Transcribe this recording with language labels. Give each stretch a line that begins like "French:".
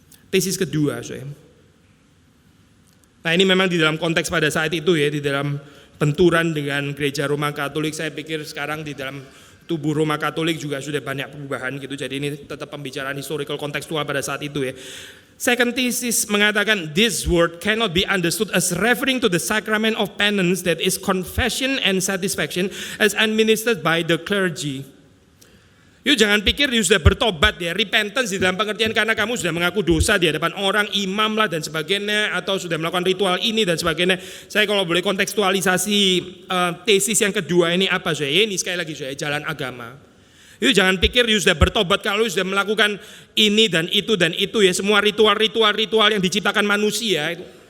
Indonesian: Tesis kedua, Nah ini memang di dalam konteks pada saat itu ya, di dalam benturan dengan gereja Roma Katolik, saya pikir sekarang di dalam tubuh Roma Katolik juga sudah banyak perubahan gitu. Jadi ini tetap pembicaraan historical kontekstual pada saat itu ya.
English: Second thesis mengatakan this word cannot be understood as referring to the sacrament of penance that is confession and satisfaction as administered by the clergy.
Indonesian: Yuk jangan pikir you sudah bertobat ya, repentance di dalam pengertian karena kamu sudah mengaku dosa di hadapan orang, imam lah dan sebagainya, atau sudah melakukan ritual ini dan sebagainya. Saya kalau boleh kontekstualisasi tesis yang kedua ini apa ini sekali lagi jalan agama. Yuk jangan pikir you sudah bertobat kalau you sudah melakukan ini dan itu ya, semua ritual yang diciptakan manusia itu.